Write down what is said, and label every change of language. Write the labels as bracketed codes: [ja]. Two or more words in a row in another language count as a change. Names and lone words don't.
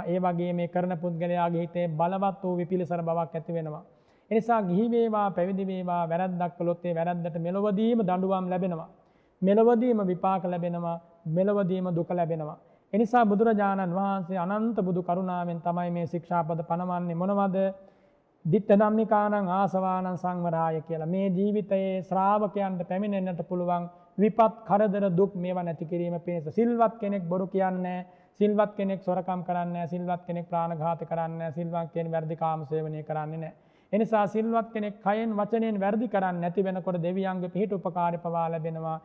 [si] ඒ වගේ මේ කරන පුද්ගලයාගේ හිතේ බලවත් වූ විපිලිසර බවක් ඇති වෙනවා. එනිසා ගිහි වේවා පැවිදි වේවා වැරද්දක් කළොත් ඒ වැරද්දට මෙලොවදීම දඬුවම් ලැබෙනවා. මෙලොවදීම විපාක ලැබෙනවා. මෙලොවදීම දුක ලැබෙනවා. එනිසා බුදුරජාණන් වහන්සේ අනන්ත බුදු කරුණාවෙන් තමයි මේ ශික්ෂාපද පනවන්නේ. මොනවද? [pi] ditta dhammikaනං ආසවානං සංවරාය කියලා. [si] මේ ජීවිතයේ ශ්‍රාවකයන්ට පැමිණෙන්නට පුළුවන් විපත්, කරදර, දුක් මේවා නැති කිරීම පිණිස. සිල්වත් කෙනෙක් බොරු කියන්නේ, සිල්වත් කෙනෙක් සොරකම් කරන්නේ, සිල්වත් කෙනෙක් ප්‍රාණඝාත කරන්නේ, සිල්වත් කෙනෙක් වැරදි කාමසේවනය කරන්නේ නැහැ. එනිසා සිල්වත් කෙනෙක් කයෙන් වචනයෙන් වැරදි කරන්නේ නැති වෙනකොට දෙවියන්ගේ පිහිට උපකාරය පවා ලැබෙනවා.